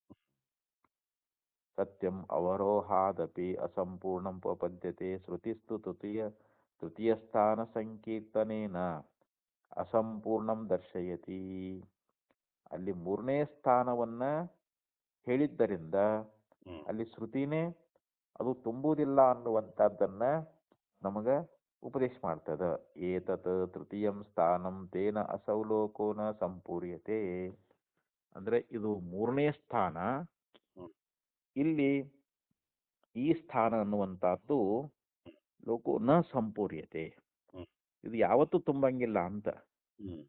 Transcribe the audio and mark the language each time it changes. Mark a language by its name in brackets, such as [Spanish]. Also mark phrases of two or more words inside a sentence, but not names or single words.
[Sanskrit] ಸತ್ಯಂ ಅವರೋಹಾದಪಿ ಅಸಂಪೂರ್ಣಂ ಉಪಪದ್ಯತೆ ಶ್ರುತಿಸ್ತು ತೃತೀಯಸ್ಥಾನ ಸಂಕೀರ್ತನೇನ ಅಸಂಪೂರ್ಣಂ ದರ್ಶಯತಿ. [Kannada] ಅಲ್ಲಿ ಮೂರನೇ ಸ್ಥಾನವನ್ನ ಹೇಳಿದ್ದರಿಂದ ಹ್ಮ್. ಅಲ್ಲಿ ಶ್ರುತಿನೇ ಅದು ತುಂಬುವುದಿಲ್ಲ ಅನ್ನುವಂಥದ್ದನ್ನ ನಮಗ ಉಪದೇಶ ಮಾಡ್ತದ. [Sanskrit] ಏತತ್ ತೃತೀಯಂ ಸ್ಥಾನಂ ತೇನ ಅಸೌಲೋಕೋ ನ ಸಂಪೂರ್ಯತೆ. [Kannada] ಅಂದ್ರೆ ಇದು ಮೂರನೇ ಸ್ಥಾನ, ಹ್ಮ್. ಇಲ್ಲಿ ಈ ಸ್ಥಾನ ಅನ್ನುವಂಥದ್ದು [Sanskrit] ಲೋಕೋ ನ ಸಂಪೂರ್ಯತೆ, ಹ್ಮ್. [Kannada] ಇದು ಯಾವತ್ತೂ ತುಂಬಂಗಿಲ್ಲ ಅಂತ. ಹ್ಮ್.